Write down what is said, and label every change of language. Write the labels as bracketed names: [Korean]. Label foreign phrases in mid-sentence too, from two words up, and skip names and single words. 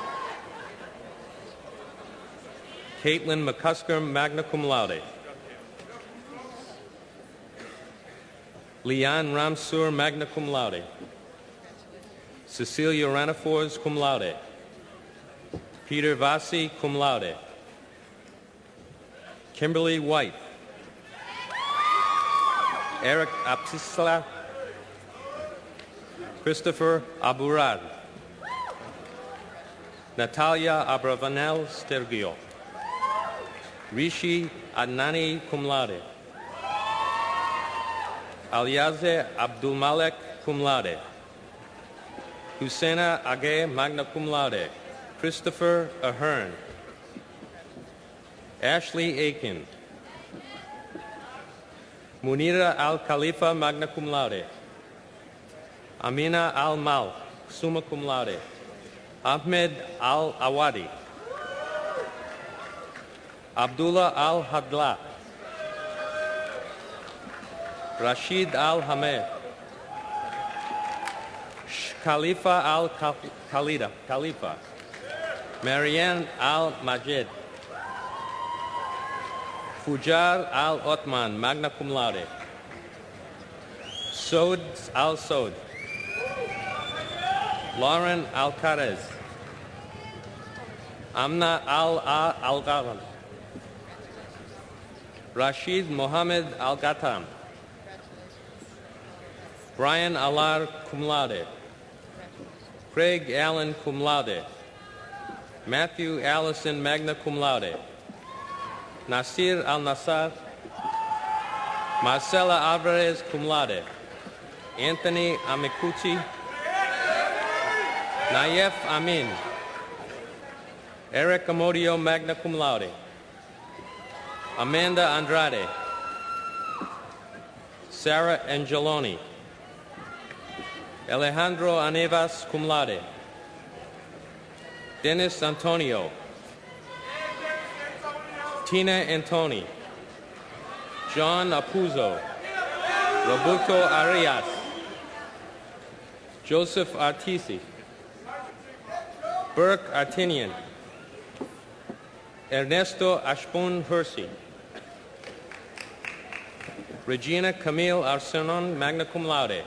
[English] Caitlin McCusker, [Latin] magna cum laude. [English] Leanne Ramsur, [Latin] magna cum laude. [English] Cecilia Ranafors, [Latin] cum laude. [English] Peter Vasi, [Latin] cum laude. [English] Kimberly White. Eric Apsisla. Christopher Aburad. Natalia Abravanel Stergio. Rishi Adnani, [Latin] cum laude. [English] Aliaze Abdulmalek, [Latin] cum laude. [English] Husseina Age, [Latin] magna cum laude. [English] Christopher Ahern. Ashley Aiken. Munira Al-Khalifa, [Latin] magna cum laude. [English] Amina Al-Mal, [Latin] summa cum laude. [English] Ahmed Al-Awadi. Abdullah Al-Hadla. Rashid Al-Hamed. Khalifa Al-Khalifa. Marianne Al-Majid. Fujar Al-Otman, [Latin] magna cum laude. [English] Sod Al-Sod. Lauren Al-Karez. Amna Al-Garam. Rashid Mohammed Al-Ghatam. Brian Alar, [Latin] cum laude. [English] Craig Allen, [Latin] cum laude. [English] Matthew Allison, [Latin] magna cum laude. [English] Nasir Al-Nassar. Marcela Alvarez, [Latin] cum laude. [English] Anthony Amicucci. Nayef Amin. Eric Amodio, [Latin] magna cum laude. [English] Amanda Andrade. Sarah Angeloni. Alejandro Anevas, [Latin] cum laude. [English] Dennis Antonio. Tina Antoni. John Apuzzo. Roberto Arias. Joseph Artisi. Burke Artinian. Ernesto Ashpun Hersey. Regina Camille Arsenon, [Latin] magna cum laude.